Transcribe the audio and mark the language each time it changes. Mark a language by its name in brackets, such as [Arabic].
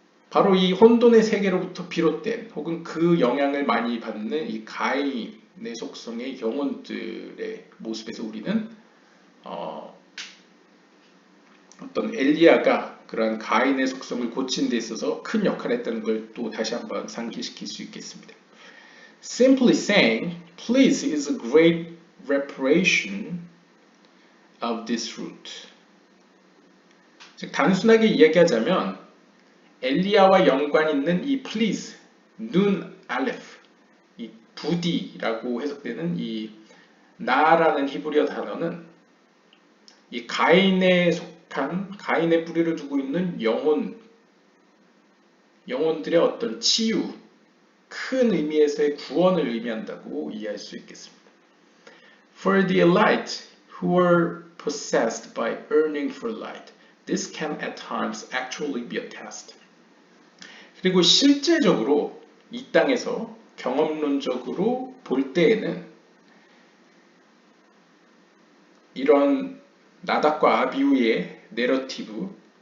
[Korean] 바로 이 혼돈의 세계로부터 비롯된 혹은 그 영향을 많이 받는 이 가인의 속성의 영혼들의 모습에서 우리는 어떤 엘리야가 그러한 가인의 속성을 고친 데 있어서 큰 역할을 했다는 걸 또 다시 한번 상기시킬 수 있겠습니다. [English] Simply saying, please is a great reparation of this root. [Korean] 즉 단순하게 이야기하자면 엘리야와 연관 있는 이 please, 눈, 알레프, 이 부디라고 해석되는 이 나라는 히브리어 단어는 이 가인에 속한 가인의 뿌리를 두고 있는 영혼들의 어떤 치유, 큰 의미에서의 구원을 의미한다고 이해할 수 있겠습니다. [English] For the elite who were possessed by yearning for light. This can at times actually be a test. [Korean] 그리고 실제적으로 이 땅에서 경험론적으로 볼 때에는 이런 나답과 아비후의 내러티브